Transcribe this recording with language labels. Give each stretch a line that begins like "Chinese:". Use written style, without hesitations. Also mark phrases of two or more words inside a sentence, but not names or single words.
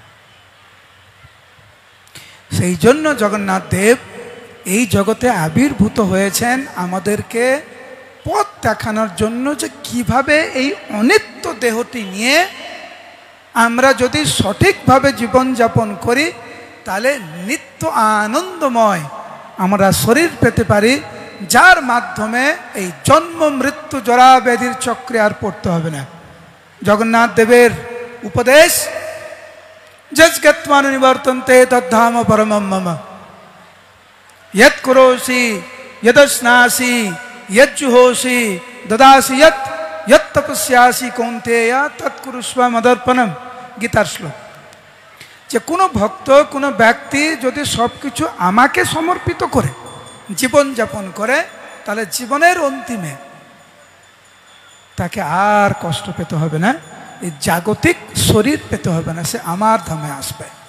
Bangla: সেই জন্য জগন্নাথ দেব এই জগতে আবির্ভূত হয়েছেন আমাদেরকে পথ দেখানোর জন্য, যে কিভাবে এই অনিত্য দেহটি নিয়ে আমরা যদি সঠিকভাবে জীবনযাপন করি তাহলে নিত্য আনন্দময় আমরা শরীর পেতে পারি, যার মাধ্যমে এই জন্ম মৃত্যু জরা ব্যাধির চক্রে আর পড়তে হবে না। জগন্নাথ দেবের উপদেশ,
Sanskrit: যজ্ঞত্বানু নিবর্তন্তে তদ্ধাম পরমম মম, यत् करोसि यदस्नासि यज्जुहोसि ददासि यत् तपस्यासि कौन्तेय तत्कुरुष्व मदर्पणम।
Bangla: গীতার শ্লোক। যে কোনো ভক্ত, কোনো ব্যক্তি যদি সব কিছু আমাকে সমর্পিত করে জীবনযাপন করে, তাহলে জীবনের অন্তিমে তাকে আর কষ্ট পেতে হবে না, এই জাগতিক শরীর পেতে হবে না, সে আমার ধামে আসবে।